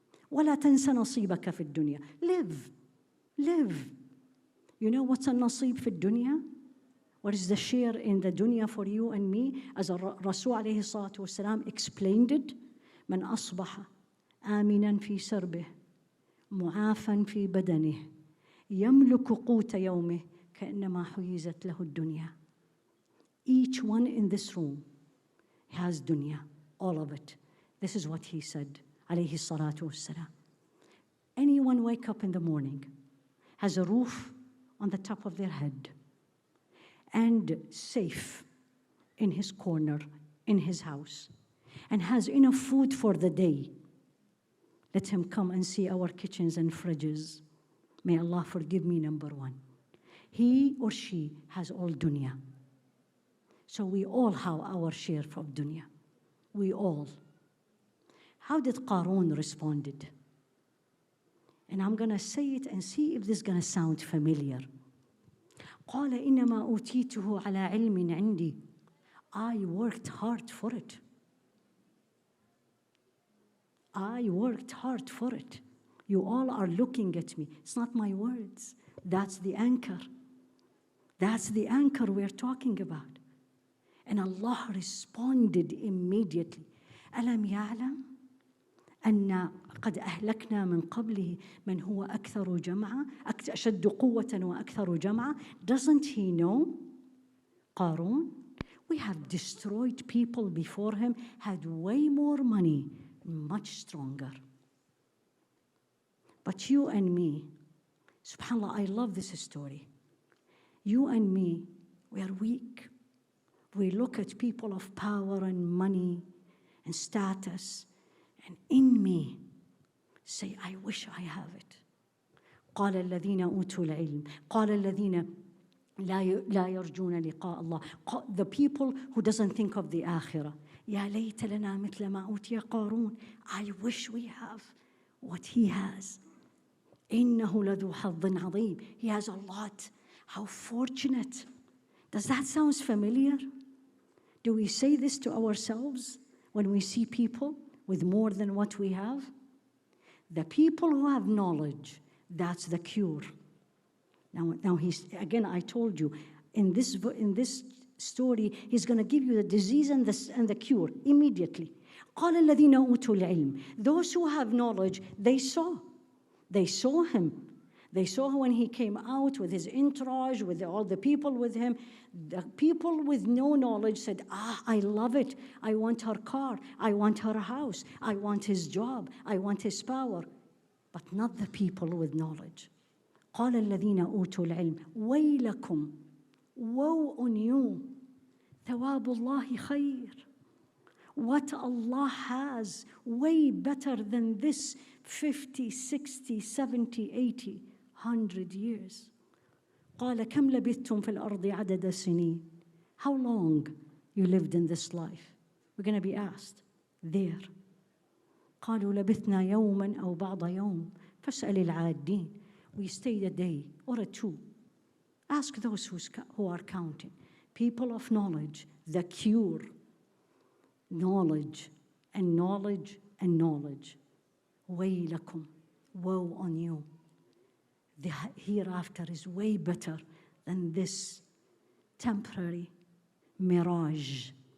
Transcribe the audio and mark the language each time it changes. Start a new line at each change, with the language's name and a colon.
Arabic: وَلَا تَنْسَ نَصِيبَكَ فِي الدُّنْيا.
English: Live. You know what's a nasib fi dunya? What is the share in the dunya for you and me? As Rasul alayhi salatu wasalam explained it,
Arabic: من أصبح آمنا في سربه معافى في بدنه يملك قوت يومه كأنما حيزت له الدنيا.
English: Each one in this room has dunya, all of it. This is what he said, alayhi salatu wassalam. Anyone wake up in the morning, has a roof on the top of their head, and safe in his corner, in his house, and has enough food for the day. Let him come and see our kitchens and fridges. May Allah forgive me, number one. He or she has all dunya. So we all have our share of dunya. We all. How did Qarun responded? And I'm going to say it and see if this is going to sound familiar.
Arabic: قال إنما أوتيته على علم عندي.
English: I worked hard for it. I worked hard for it. You all are looking at me. It's not my words. That's the anchor. That's the anchor we're talking about. And Allah responded immediately.
Arabic: ألم يعلم أن قد أهلكنا من قبله من هو أكثر جمعا أشد قوة وأكثر جمعا.
English: Doesn't he know? قارون, we have destroyed people before him, had way more money, much stronger. But you and me, subhanAllah, I love this story. You and me, we are weak. We look at people of power and money and status, and in me say, I wish I have it.
Arabic: قال الذين أوتوا العلم قال الذين لا يرجون لقاء الله.
English: The people who doesn't think of the akhirah.
Arabic: يا ليت لنا مثل ما أوتي قارون.
English: I wish we have what he has.
Arabic: إنه لذو حظ عظيم.
English: He has a lot. How fortunate. Does that sound familiar? Do we say this to ourselves when we see people with more than what we have? The people who have knowledge, that's the cure. Now he's, again, I told you, in this story, he's going to give you the disease and the cure immediately.
Arabic: قال الذين أوتوا العلم.
English: Those who have knowledge, they saw him. They saw when he came out with his entourage, with all the people with him. The people with no knowledge said, I love it. I want her car. I want her house. I want his job. I want his power. But not the people with knowledge.
Arabic: قال الذين أوتوا العلم ويلكم.
English: Woe on you.
Arabic: ثواب الله خير.
English: What Allah has, way better than this 50, 60, 70, 80, 100 years.
Arabic: قال كم لبثتم في الأرض عدد سنين.
English: How long you lived in this life? We're going to be asked there.
Arabic: قالوا لبثنا يوما أو بعض يوم فاسأل العادين.
English: We stayed a day or a two. Ask those who are counting. People of knowledge, the cure. Knowledge and knowledge and knowledge.
Arabic: ويلكم.
English: Woe on you. The hereafter is way better than this temporary mirage.